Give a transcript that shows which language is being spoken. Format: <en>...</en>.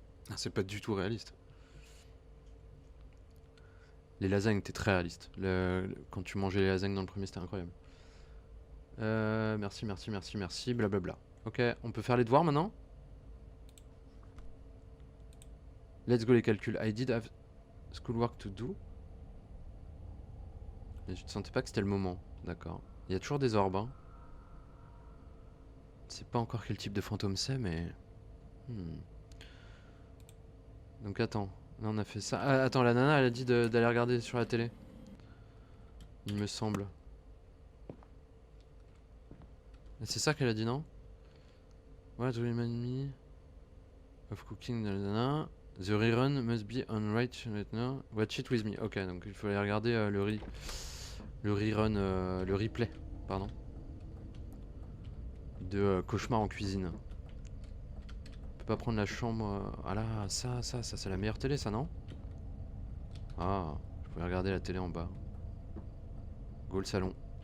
<fr>Ah, c'est pas du tout réaliste. Les lasagnes étaient très réalistes. Quand tu mangeais les lasagnes dans le premier, c'était incroyable. Merci, merci, merci, merci, blablabla. Ok, on peut faire les devoirs maintenant?</fr> <en>Let's go</en> <fr>les calculs.</fr> <en>I did have schoolwork to do.</en> <fr>Mais je ne sentais pas que c'était le moment. D'accord. Il y a toujours des orbes. Hein. Je sais pas encore quel type de fantôme c'est, mais... Donc attends. Là on a fait ça. Ah, attends, la nana elle a dit d'aller regarder sur la télé. Il me semble. C'est ça qu'elle a dit, non?</fr> <en>What remind me of cooking,</en> <fr>nanana.</fr> <en>The rerun must be on right now. Watch it with me.</en> <fr>Ok, donc il faut aller regarder le rerun, le replay, pardon. De cauchemar en cuisine. On peut pas prendre la chambre. Ah là, ça c'est la meilleure télé, ça, non? Ah, je pouvais regarder la télé en bas. Go le salon.</fr>